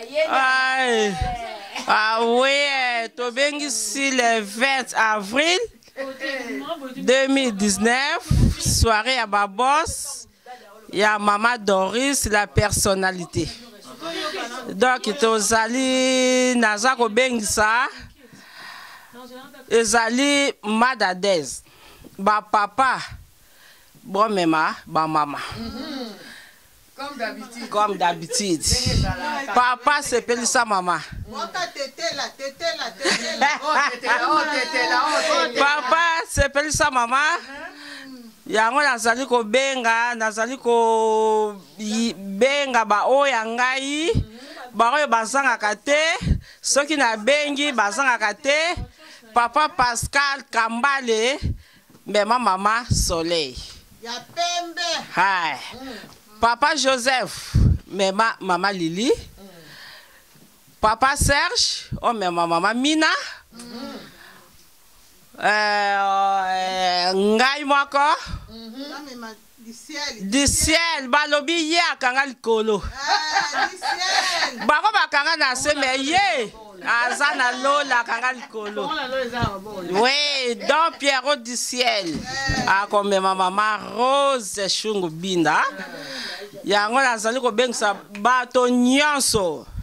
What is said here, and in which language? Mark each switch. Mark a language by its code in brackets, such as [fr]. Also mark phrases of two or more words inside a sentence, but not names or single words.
[fr] Aïe. Ah ouais, Tobengisi le vingt avril deux mille dix-neuf, soirée à Babos, il y a Maman Doris, la personnalité. Donc, [ln] tozali, naza kobengisa, ezali Madadez, ba papa, bon mema, ba mama. [fr] Comme d'habitude. Comme d'habitude. [ln] Papa, Papa, sepelisa mama. Waka tetela, tetela, tetela. Oh, tetela, oh, tetela, oh, tetela. Papa, sepelisa mama. Yango nazali kobenga, nazali ko yi-, benga ba oyo ya ngai, ba oyo bazangaka te, soki nabengi bazangaka te. [fr] Papa Pascal Kambale, Mais ma maman Soleil. [ln] Ya pembe. Hai. Mm. Papa Joseph. [fr] Mais ma maman Lily. Mm. Papa Serge. Oh, mais ma maman Mina. Mm. Euh, euh, Ngai Moko. Mm-hmm. Non, mais ma, du ciel. Du ciel. [ln] Balobi ye akanga likolo. [fr] Ah, du ciel. [ln] Bako bakanga na se, mais ye. Aza na lola akanga likolo. [fr] Comment la lola eza, bon? Oui, donc Pierrot du ciel. Eh. [ln] Akomema mama Rose Shungu Binda. Yango nazali kobengisa bato nyonso.